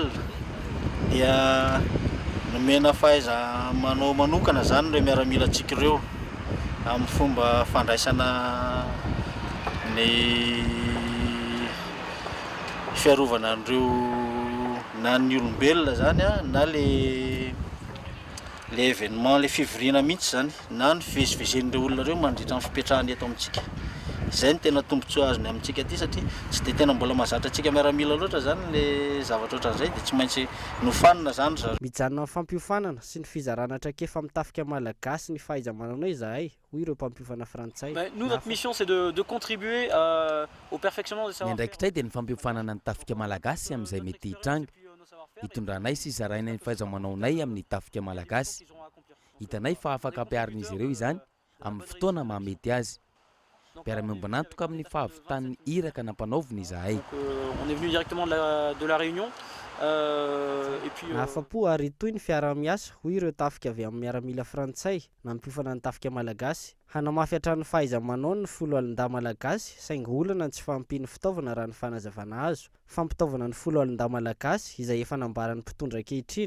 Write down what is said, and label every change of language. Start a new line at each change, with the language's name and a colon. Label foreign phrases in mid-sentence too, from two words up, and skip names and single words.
Malagasy: Dia nomena fahaiza manao manokana zany ireo miaramila antsika ireo amin'ny fomba fandraisana ny fiarovana an'ireo na ny olombelona zany na
French: le événement
Malagasy: le fivoriana mihitsy zany na ny fivezivezen'ireo olona ireo mandritra ny fipetrahany eto amintsika. Izay ny tena tombontsoa azony amintsika aty satria tsy dia tena mbola mahazatra antsika miaramila loatra zany le zavatra ohatran'izay dia tsy maintsy nofanina zany zareo. Mijanona amin'ny fampiofanana sy ny fizarana traikefa amin'ny tafika malagasy ny fahaiza-manao izahay hoy ireo mpampiofana frantsay.
French: Nous notre mission c'est de contribuer au perfectionnement des savoir-faire.
Malagasy: Ndraikitray dia ny fampiofanana ny tafika malagasy amin'izay mety hitranga. Hitondranay sy izarainay ny fahaiza-manaonay amin'ny tafika malagasy. Hitanay fa afaka ampiarin'izy ireo izany amin'ny fotoana mahamety azy. Mpiara-miombonantoka amin'ny fahavitan'ny iraka nampanaoviny izahay.
French: On est venu directement de la Réunion.
Malagasy: Afa-po ary toy ny fiara-miasa hoy ireo tafika avy amin'ny miaramila frantsay nampiofana ny tafika malagasy. Hanamafy hatrany fahaiza-manao ny folo alin-dahy malagasy saingy olana tsy fampiany fitaovana raha ny fanazavana azo. Fampitaovana ny folo alin-dahy malagasy izay efa nambaran'ny mpitondra ankehitriny.